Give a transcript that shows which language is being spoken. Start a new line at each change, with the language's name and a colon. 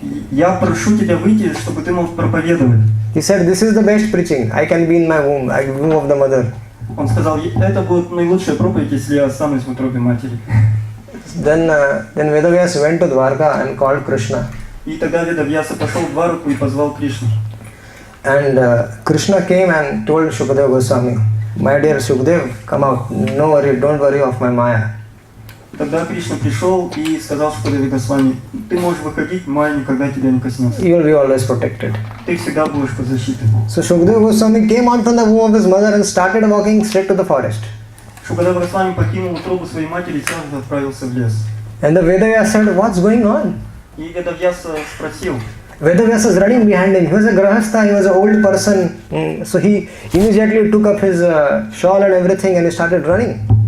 Russian: Я прошу тебя выйти, чтобы ты мог проповедовать.
English: He said, this is the best preaching. I can be in my womb, womb of the mother.
Russian: Он сказал, это будет наилучшая проповедь, если я останусь в утробе матери.
English: Then Vedavyas went to Dwarka and called Krishna.
Russian: И тогда Ведавьяса пошел в Двараку и позвал Кришну.
English: And Krishna came and told Shukadeva Goswami, my dear Shukadeva, come out. No worry, don't worry of my Maya.
Russian: Тогда Кришна пришел и сказал Шукадеве Госвами, ты можешь выходить, Майя никогда тебя не коснется.
English: You will be always protected.
Russian: Ты всегда будешь под защитой.
English: So Shukadeva Goswami came out from the womb of his mother and started walking straight to the forest.
Russian: Шукадева Госвами покинул утробу своей матери и сразу отправился в лес.
English: And the Vedavyas said, what's going on?
Russian: И Ведавьяса спросил.
English: Vedavyas was running behind him. He was a grahastha, he was an old person. So he immediately took up his shawl and everything and he started running.